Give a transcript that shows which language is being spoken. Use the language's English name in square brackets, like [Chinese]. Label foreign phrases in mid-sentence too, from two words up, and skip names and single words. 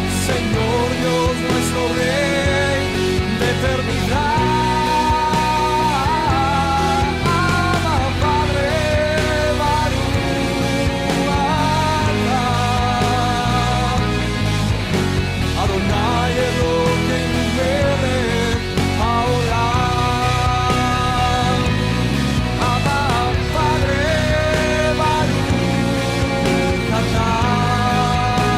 [Spanish] Señor Dios nuestro Rey de eternidad. Abba, Padre, [Hebrew] ברוך אתה. אדני אלהינו מלך העולם. [Spanish] Abba, Padre, [Hebrew] ברוך אתה.